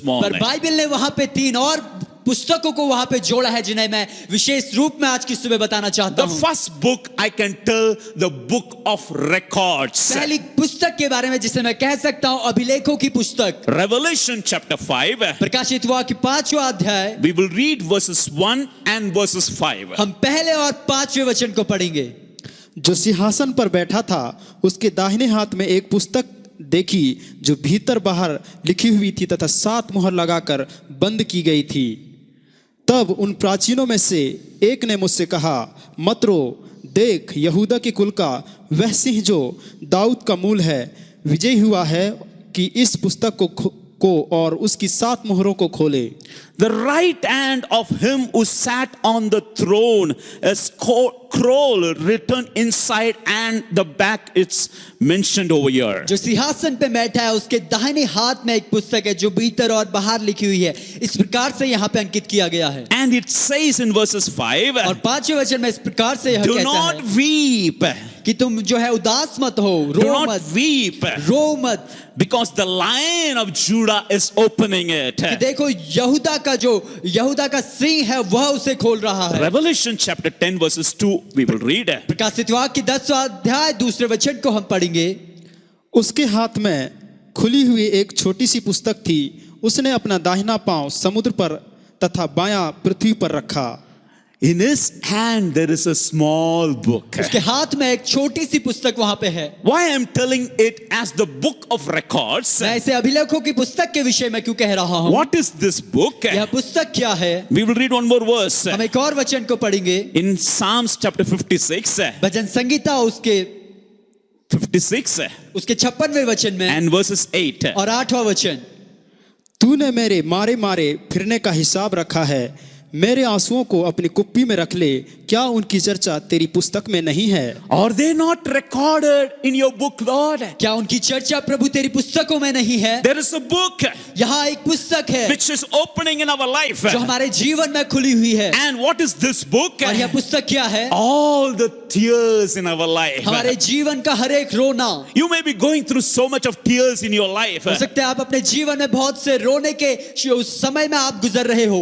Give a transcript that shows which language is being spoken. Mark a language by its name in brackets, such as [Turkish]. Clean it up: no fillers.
[Hindi] पर [English] morning. [Hindi] Bible ने वहां पे 3 और पुस्तकों को वहां पे जोड़ा है जिन्हें मैं विशेष रूप में आज की सुबह बताना चाहता [English] The [Hindi] हूं। [English] first book I can tell, the book of records. [Hindi] पहली पुस्तक के बारे में जिसे मैं कह सकता हूं अभिलेखों की पुस्तक, [English] Revelation chapter 5. [Hindi] प्रकाशित वाक्य 5वां अध्याय, [English] We will read verses 1 and verses 5. [Hindi] हम पहले और 5वें वचन को पढ़ेंगे। जो सिंहासन पर बैठा था उसके दाहिने हाथ में एक पुस्तक देखी जो भीतर बाहर लिखी हुई थी तथा 7 मुहर लगाकर बंद की गई थी। तब उन प्राचीनों में से एक ने मुझसे कहा, मत रो, देख यहूदा के कुल का वह सिंह जो दाऊद का मूल है विजयी हुआ है कि इस पुस्तक को और उसकी 7 मुहरों को खोले। [English] The right hand of him who sat on the throne, a scroll written inside and the back, it's mentioned over here. [Hindi] जो सिंहासन पे बैठा है उसके दाहिने हाथ में एक पुस्तक है जो भीतर और बाहर लिखी हुई है, इस प्रकार से यहाँ पे अंकित किया गया है। [English] And it says in verses 5, [Hindi] और 5वें वचन में इस प्रकार से यह [English] do [Hindi] कहता [English] not [Hindi] है [English] weep, [Hindi] कि तुम जो है उदास मत हो, [English] do [Hindi] रो [English] not [Hindi] मत, [English] weep, [Hindi] रो मत, [English] because the Lion of Judah is opening it. [Hindi] कि देखो यहूदा का सिंह है वह उसे खोल रहा है। [English] Revelation chapter 10 verses 2 we will read. [Hindi] प्रकाशित वाक्य 10वां अध्याय 2 वचन को हम पढ़ेंगे। उसके हाथ में खुली हुई एक छोटी सी पुस्तक थी। उसने अपना दाहिना पांव समुद्र पर तथा बायां पृथ्वी पर रखा। [English] In his hand there is a small book. [Hindi] उसके हाथ में एक छोटी सी पुस्तक वहां पे है। [English] Why I am telling it as the book of records? [Hindi] मैं इसे अभिलेखों की पुस्तक के विषय में क्यों कह रहा हूं? [English] What is this book? [Hindi] यह पुस्तक क्या है? [English] We will read one more verse. [Hindi] हम एक और वचन को पढ़ेंगे। [English] In Psalms chapter 56, [Hindi] भजन संगीता उसके 56 उसके 56वें वचन में [English] and verses 8. [Hindi] और 8वां वचन, तूने मेरे मारे मारे फिरने का हिसाब रखा है, मेरे आंसुओं को अपनी कुप्पी में रख ले, क्या उनकी चर्चा तेरी पुस्तक में नहीं है? [English] Are they not recorded in your book, Lord? [Hindi] क्या उनकी चर्चा प्रभु तेरी पुस्तकों में नहीं है? [English] There is a book [Hindi] यहाँ एक पुस्तक है [English] which is opening in our life. [Hindi] जो हमारे जीवन में खुली हुई है। [English] And what is this book? [Hindi] और यह पुस्तक क्या है? [English] All the tears in our life. [Hindi] हमारे जीवन का हर एक रोना। [English] You may be going through so much of tears in your life. [Hindi] हो सकता है आप अपने जीवन में बहुत से रोने के उस समय में आप गुजर रहे हो।